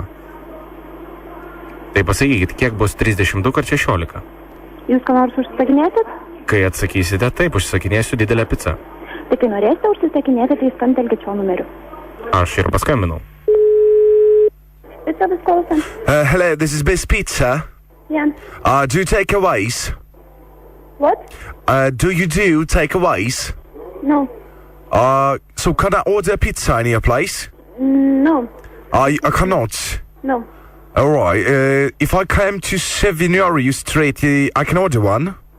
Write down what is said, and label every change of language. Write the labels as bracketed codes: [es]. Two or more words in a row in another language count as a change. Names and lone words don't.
[lt] Tai pasakykit, kiek bus 32x16? Jūs ką nors užsakinėsit? Kai atsakysite, taip, užsakinėsiu didelę pizzą. Tai kai norėsite užsisakinėti, tai skambtelkit šio numeriu. Aš ir paskambinau. Pizza bus klausom. [en] Hello, this is Biz Pizza. Yeah. Do you take aways? What? Do you do takeaways? No. So can I order pizza in your place? No. I cannot. No. Alright, if I come to Sevinary Street, I can order one?